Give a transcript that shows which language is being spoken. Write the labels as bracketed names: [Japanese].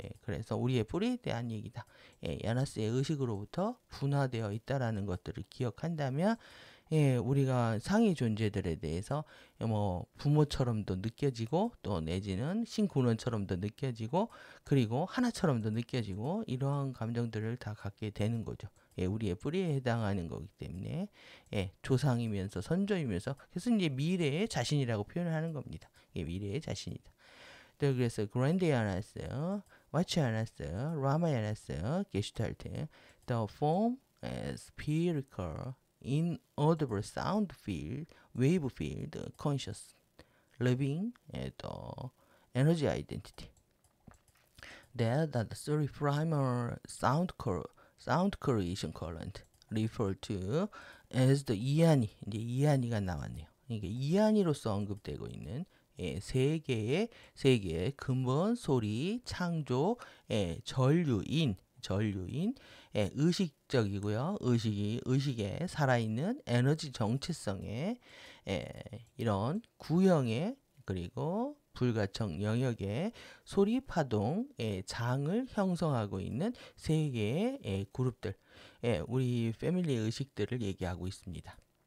[Korean] 그래서 우리의 뿌리에 대한 얘기다. 야나스의 의식으로부터 분화되어 있다라는 것들을 기억한다면, 우리가 상위 존재들에 대해서 뭐 부모처럼도 느껴지고 또 내지는 신군원처럼도 느껴지고 그리고 하나처럼도 느껴지고 이러한 감정들을 다 갖게 되는 거죠. 우리의 뿌리에 해당하는 거기 때문에 조상이면서 선조이면서 그래서 이제 미래의 자신이라고 표현을 하는 겁니다. 미래의 자신이다. [English] 그래서 그란데아나스, 와치아나스, 라마야나스, 게슈탈트, the form as spherical, inaudible sound field, wave field, conscious, living, the energy identity. That the three primal sound creation current refer to as the 이안이, 이제 이안이가 나왔네요. [Korean] 이게 이안이로서 언급되고 있는 세 개의 근본, 소리, 창조, 전류인, 의식적이고요. 의식에 살아있는 에너지 정체성의 이런 구형의 그리고 불가청 영역의 소리 파동의 장을 형성하고 있는 세 개의 그룹들, 우리 패밀리 의식들을 얘기하고 있습니다.